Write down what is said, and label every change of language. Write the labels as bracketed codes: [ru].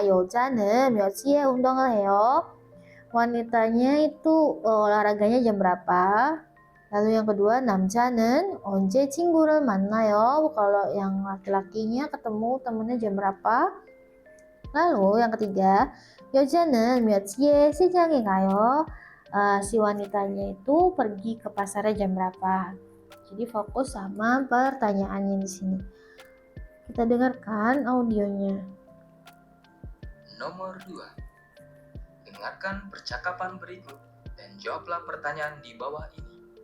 [ko] 여자는 몇 시에 운동을 해요? [id] Wanitanya itu olahraganya jam berapa? Lalu yang kedua, [ko] 남자는 언제 친구를 만나요? [id] Kalau yang laki-lakinya ketemu temennya jam berapa? Lalu yang ketiga, [ko] 여자는 몇 시에 시장에 가요? [id] Si wanitanya itu pergi ke pasarnya jam berapa? Jadi fokus sama pertanyaannya di sini. Kita dengarkan audionya. Nomor 2. Dengarkan percakapan berikut dan jawablah pertanyaan di bawah ini.